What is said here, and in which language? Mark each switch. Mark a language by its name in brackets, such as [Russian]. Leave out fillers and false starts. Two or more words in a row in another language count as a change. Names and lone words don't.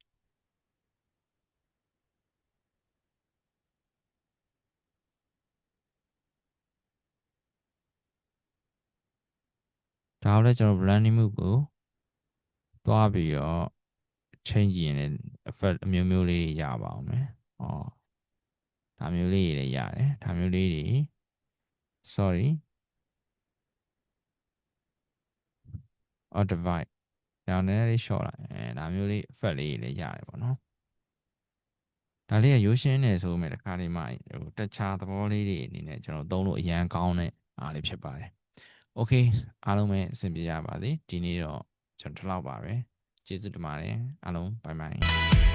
[Burmese] ဒါကိုလည်းကျွန်တော် [English] blending mode [Burmese] ကိုသွားပြီးတော့ change ကြည့်ရင်လည်း effect အမျိုးမျိုးလေးရပါအောင်မယ်။ဟောဒါမျိုးလေးတွေလည်းရတယ်။ဒါမျိုးလေးတွေ sorry [English] or divide [Burmese] ဒါနည်းနည်းလေး short လိုက်ဒါမျိုးလေး effect လေးတွေလည်းရတယ်ပေါ့နော်။ဒါလေးကရိုးရှင်းနေဆိုမဲ့တခါလေးမှဟိုတခြားသဘောလေးတွေအနေနဲ့ကျွန်တော်သုံးလို့အရန်ကောင်းတဲ့အားလေးဖြစ်ပါတယ်။ Okay အားလုံးပဲအဆင်ပြေကြပါစေ။ဒီနေ့တော့ကျွန်တော်ဒီလောက်ပါပဲ။ကျေးဇူးတင်ပါတယ်အားလုံး [English] bye bye